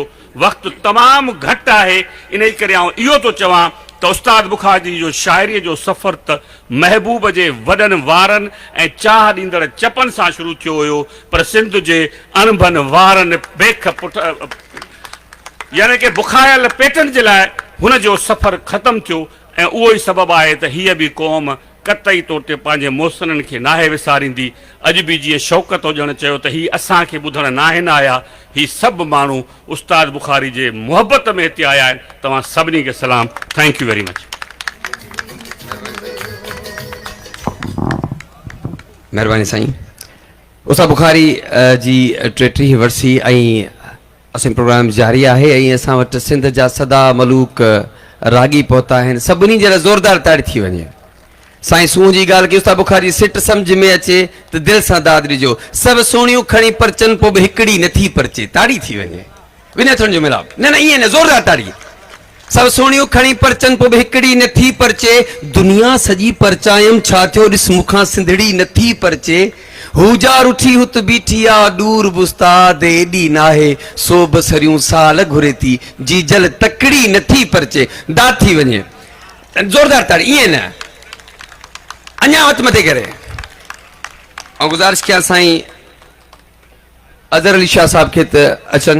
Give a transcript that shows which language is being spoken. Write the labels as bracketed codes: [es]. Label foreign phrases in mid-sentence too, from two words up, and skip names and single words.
[sd] वक़्तु तमामु घटि आहे, इन करे आउं इहो थो चवां त उस्ताद बुखारी जो शाइरीअ जो सफ़र त महबूब जे वॾनि वारनि ऐं चाह ॾींदड़ चपनि सां शुरू थियो हुयो, पर सिंध जे अणभनि वारनि बेख पुठ यानी कि बुखायल पेटनि जे लाइ हुन जो सफ़र ख़तमु थियो। ऐं उहो ई सबबु आहे त हीअ बि क़ौम कतई तौर ते पंहिंजे मोसननि खे नाहे विसारींदी। अॼु बि जीअं शौक़त हुजणु चयो त हीअ असांखे ॿुधणु नाहे न आया, ही सभु माण्हू उस्ताद बुखारी जे मुहबत में हिते आया आहिनि। तव्हां सभिनी खे सलाम। [en] thank you very much. [sd] महिरबानी साईं। उस्ताद बुखारी जी 33 वरसी ऐं असां प्रोग्राम जारी आहे ऐं असां वटि सिंध जा सदा मलूक रागी पहुता आहिनि। सभिनी जे लाइ ज़ोरदार ताड़ी थी वञे। साईं सूंहं जी ॻाल्हि की उस्ताद बुखारी सिट सम्झ में अचे त दिलि सां दाद ॾिजो। सभु सोणियूं खणी परचनि पोइ बि हिकिड़ी नथी परचे, ताड़ी थी वञे। विनय थोरनि जो मिलाप न न ईअं न, ज़ोरदार ताड़ी। सभु सोणियूं खणी परचनि पोइ बि हिकिड़ी नथी परचे, दुनिया सॼी परचायम छा थियो ॾिस मूंखां सिंधड़ी नथी परचे। हूजार उठी हुत बीठी आ दूर बुस्ताद एॾी नाहे, सो बसरियूं साल घुरे थी जी जल तकड़ी नथी परचे। दाद थी वञे, ज़ोरदार ताड़ी, ईअं न अञा हथ मथे करे। ऐं गुज़ारिश कयां साईं अज़हर अली शाह साहब खे त अचनि।